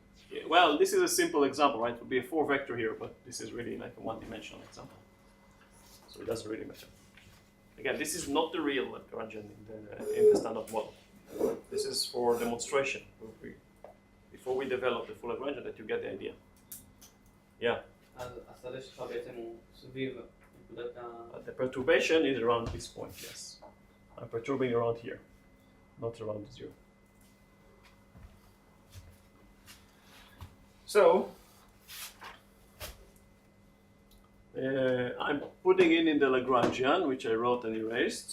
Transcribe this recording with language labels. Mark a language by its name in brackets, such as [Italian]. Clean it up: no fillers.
[English] Yeah, well, this is a simple example, right? It would be a 4-vector here, but this is really like a one-dimensional example. So it doesn't really matter. Again, this is not the real Lagrangian in the standard model. This is for demonstration. Before we develop the full Lagrangian, that you get the idea. Yeah. [Hebrew] השדה שלך בעצם הוא סביב נקודת [English] The perturbation is around this point, yes. I'm perturbing around here, not around 0. So, I'm putting in the Lagrangian, which I wrote and erased.